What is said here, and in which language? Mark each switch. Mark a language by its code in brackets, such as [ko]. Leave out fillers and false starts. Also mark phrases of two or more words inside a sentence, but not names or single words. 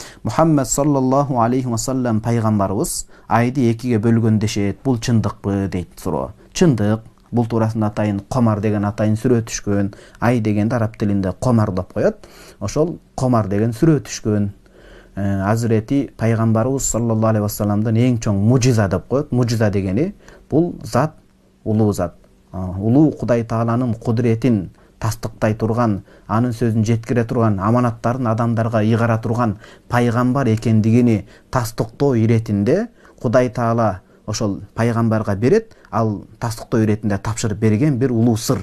[ky] Muhammed [ar] صلى الله عليه وسلم [ky] пайгамбарыбыз айды экиге бөлгөн дешет. Бул чындыкпы дейт суроо. Чындык. Бул туурасында атайын комар деген атайын сүрө түшкөн. Ай дегенде араб тилинде комар деп коет. Ошол комар деген сүрө түшкөн. [tr] Hazreti Peygamberimiz [ar] صلى الله عليه وسلم [tr] en çok mucize [ky] деп коет. Mucize degeni бул zat, улуу zat. Улуу Кудай Тааланын кудретин тастыктай турган, анын сөзүн жеткире турган, аманаттарын адамдарга ыйгара турган пайгамбар экендигини тастыктоо иретинде Кудай Таала ошол пайгамбарга берет, ал тастыктоо иретинде тапшырып берген бир улуу сыр.